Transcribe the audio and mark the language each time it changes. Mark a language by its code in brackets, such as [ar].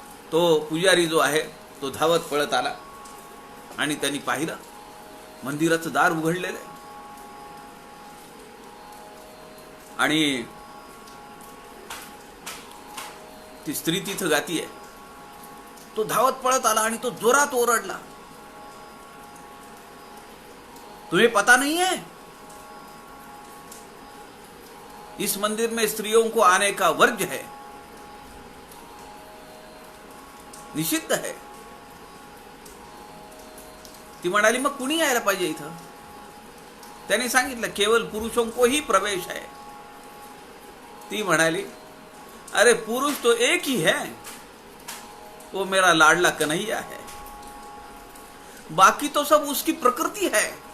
[mr] तो पुजारी जो आहे तो धावत पळत आला आणि त्यांनी पाहिलं मंदिराचं दार उघडलेलं आहे आणि ती स्त्री तिथं गातीये. तो धावत पळत आला आणि तो जोरात ओरडला, [hi] तुम्हें पता नहीं है इस मंदिर में स्त्रियों को आने का वर्ज है, निषिद्ध है. [mr] ती म्हणाली मग कुणी यायला पाहिजे इथं. त्याने सांगितलं [hi] केवल पुरुषों को ही प्रवेश है. [mr] ती म्हणाली [hi] अरे पुरुष तो एक ही है, वो मेरा लाडला कन्हैया है, बाकी तो सब उसकी प्रकृती है.